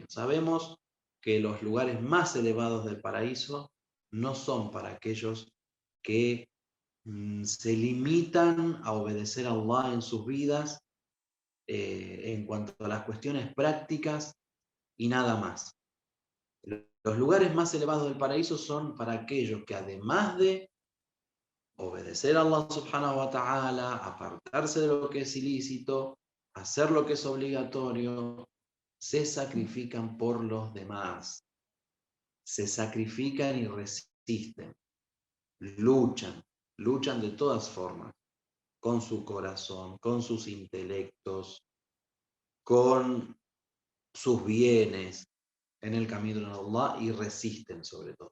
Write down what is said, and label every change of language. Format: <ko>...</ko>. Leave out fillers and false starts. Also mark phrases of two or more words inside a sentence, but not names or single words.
<es>Sabemos que los lugares más elevados del paraíso no son para aquellos que se limitan a obedecer a Allah en sus vidas en cuanto a las cuestiones prácticas y nada más. Los lugares más elevados del paraíso son para aquellos que además de obedecer a</es> <ar>الله سبحانه وتعالى,</ar> <es>apartarse de lo que es ilícito, hacer lo que es obligatorio, se sacrifican por los demás, se sacrifican y resisten, luchan de todas formas, con su corazón, con sus intelectos, con sus bienes, en el camino de Allah y resisten sobre todo.</es>